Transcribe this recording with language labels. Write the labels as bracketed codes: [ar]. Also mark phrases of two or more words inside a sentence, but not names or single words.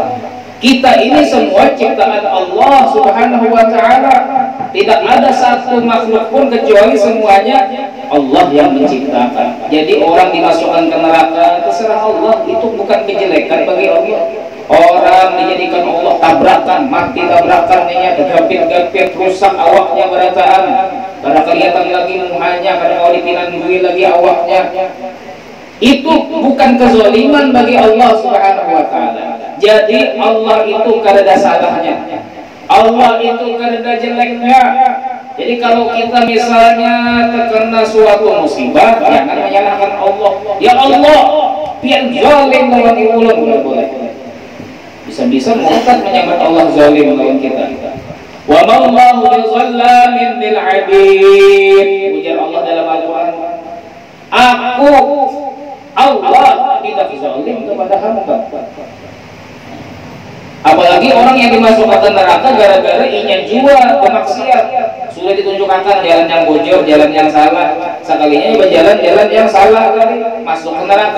[id] Kita ini semua ciptaan Allah [ar] سبحانه وتعالى. [id] Tidak ada satu makhluk pun kecuali semuanya Allah yang menciptakan. Jadi orang dimasukkan ke neraka terserah Allah, itu bukan kejelekan bagi Allah. [bjn] Orang dijadikan Allah tabrakan, mati tabrakannya, tergapit-gapit, rusak awaknya berataan, karena kelihatan lagi muhanya, karena mau dipinandui lagi awaknya. [id] Itu bukan kezaliman bagi Allah [ar] سبحانه وتعالى. [bjn] Jadi Allah itu kada salahnya, Allah itu kada jeleknya. [id] Jadi kalau kita misalnya terkena suatu musibah, jangan menyalahkan Allah. [bjn] Ya Allah, pian zalim lawan ulun, boleh. Bisa-bisa mengangkat menyambat Allah zalim lawan kita. [ar] وما الله بظلام للعبيد. [id] Ujar Allah dalam Al-Qur'an, aku Allah tidak zalim kepada hamba. Apalagi orang yang dimasukkan ke neraka gara-gara ingin jua bermaksiat, sudah ditunjukkan jalan yang bocor, jalan yang salah, sekalinya berjalan-jalan yang salah kali masuk ke neraka.